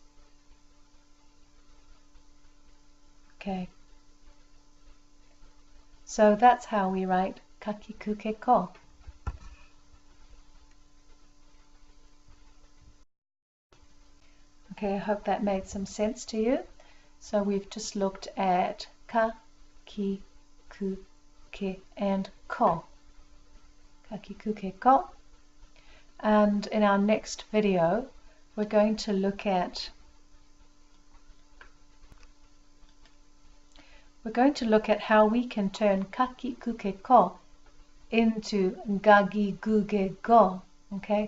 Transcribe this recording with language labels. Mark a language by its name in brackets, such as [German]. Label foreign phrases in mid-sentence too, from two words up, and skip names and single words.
[English] Okay. So that's how we write [Japanese] kakikuke ko. [English] Okay, I hope that made some sense to you. So we've just looked at ka, ki, ku, ke, and ko. [Japanese] Kakikuke ko. [English] And in our next video, we're going to look at how we can turn [Japanese] kakikuke ko [English] into [Japanese] gagi guge go, [English] okay?